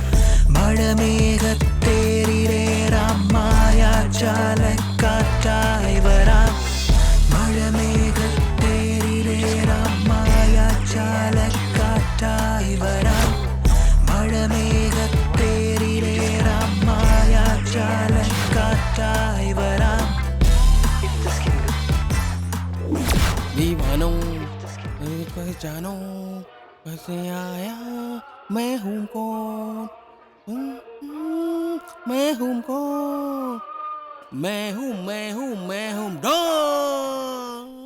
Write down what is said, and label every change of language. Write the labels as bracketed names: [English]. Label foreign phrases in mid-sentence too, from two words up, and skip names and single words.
[Malayalam] മഴമേഘത്തേരിലേറാമായ ചാലക്കാറ്റായി വരാം. മഴമേഘത്തേരിലേറാമായ ചാലക്കാറ്റായി വരാം. മഴമേഘത്തേരിലേറാമായ ചാലക്കാറ്റായി വരാം. [Hindi] दीवानो पहचानो कैसे आया मैं हूँ कौन. मैं हूँ कौन. मैं हूँ डॉन.